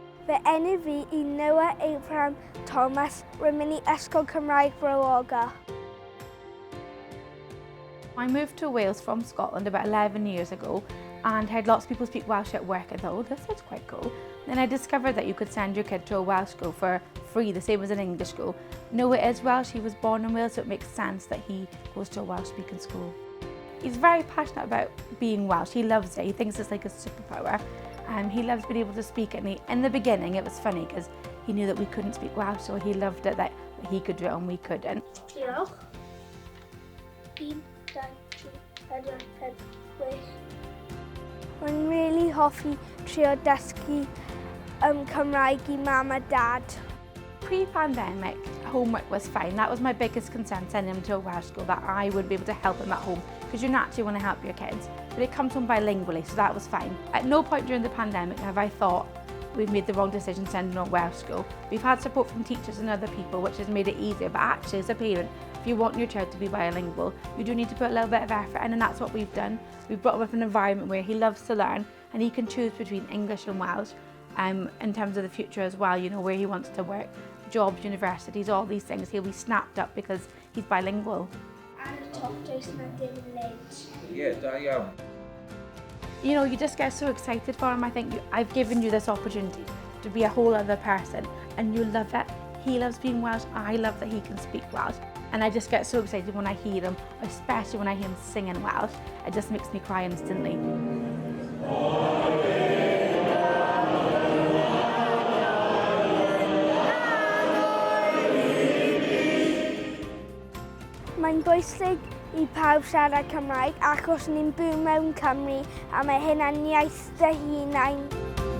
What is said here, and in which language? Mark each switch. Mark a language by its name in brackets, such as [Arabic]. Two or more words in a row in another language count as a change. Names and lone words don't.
[Welsh] Fy enw fi yw Noah Abraham Thomas. Rwy'n mynd i ysgol Cymraeg Rhag. [English] I moved to Wales from Scotland about 11 years ago and heard lots of people speak Welsh at work. I thought, oh, this sounds quite cool. Then I discovered that you could send your kid to a Welsh school for free, the same as an English school. Noah is Welsh, he was born in Wales, so it makes sense that he goes to a Welsh speaking school. He's very passionate about being Welsh, he loves it, he thinks it's like a superpower. He loves being able to speak it, and in the beginning it was funny because he knew that we couldn't speak Welsh, so he loved it that he could do it and we couldn't. [Welsh] Diolch. 1, 2, 3, 4, 5, 6. Mae'n really hoffi trio dysgu Cymraeg I mam a dad. [English] Pre-pandemic, homework was fine. That was my biggest concern, sending him to a Welsh school, that I would be able to help him at home, because you naturally want to help your kids. But it comes home bilingually, so that was fine. At no point during the pandemic have I thought we've made the wrong decision sending him to a Welsh school. We've had support from teachers and other people, which has made it easier, but actually as a parent, if you want your child to be bilingual, you do need to put a little bit of effort in, and that's what we've done. We've brought him up in an environment where he loves to learn, and he can choose between English and Welsh in terms of the future as well, you know, where he wants to work, jobs, universities, all these things. He'll be snapped up because he's bilingual. And y top does na ddewluoedd. [Welsh] Yeah, da iawn. [English] You know, you just get so excited for him. I think I've given you this opportunity to be a whole other person, and you love it. He loves being Welsh, I love that he can speak Welsh. And I just get so excited when I hear him, especially when I hear him singing Welsh. It just makes me cry instantly. [Welsh] Mae'n bwysig I pawb siarad Cymraeg achos ni'n byw mewn Cymru a mae hynna'n iaith dy hunain.